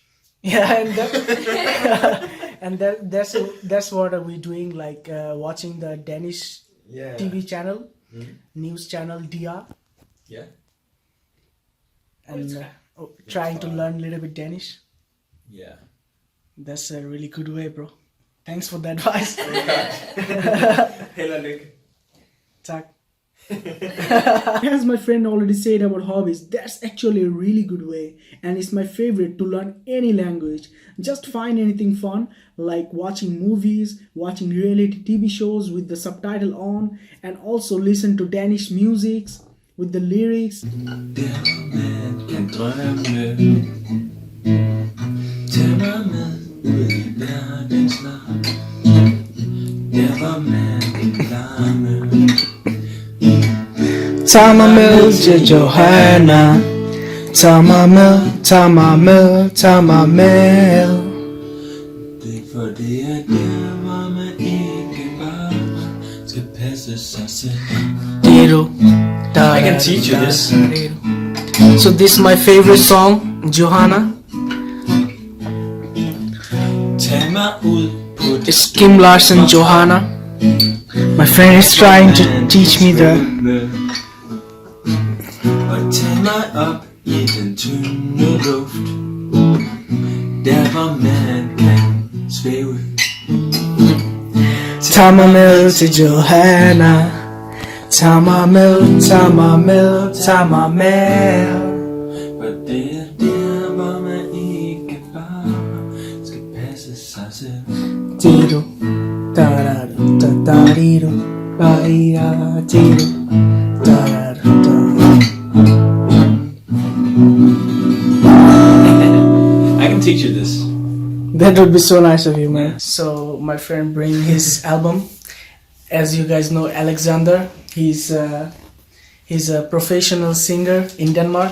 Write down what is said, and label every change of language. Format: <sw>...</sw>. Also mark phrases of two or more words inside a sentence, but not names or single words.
<en>Yeah, and that's what we're doing, like watching the Danish Yeah. TV channel, Mhm. news channel DR, Yeah. and trying to fun. learn a little bit Danish. Yeah. That's a really good way, bro. Thanks for the advice.</en> <da>Held og lykke. Tak.</da> <en>As my friend already said about hobbies, that's actually a really good way, and it's my favorite to learn any language. Just find anything fun, like watching movies, watching reality TV shows with the subtitle on, and also listen to Danish music with the lyrics.</en> <da>Der man kan drømme. Tag mig med ud i verdens land. Der hvor man kan larme. Tag mig med til Johanna. Tag mig med, tag mig med, tag mig med. Det for det er der hvor man ikke bare skal passe sig selv.</da> <en>I can teach you this. So this is my favorite song, Johanna.</en> <da>Tag mig ud på det</da> <en>It's Kim Larsen, Johanna. My friend is trying to teach me the.</en> <da>Og tag mig op i den tynde luft. Der hvor man kan svæve. Tag mig med til Johanna. Tag mig med, tag mig med, tag mig med. Og det er der hvor man ikke bare skal passe sig selv. Dido, da da da da dido, da da dido, da da da.</da> <en>I can teach you this. That would be so nice of you, man. So my friend bring his album. As you guys know, Alexander, he's a professional singer in Denmark.</en>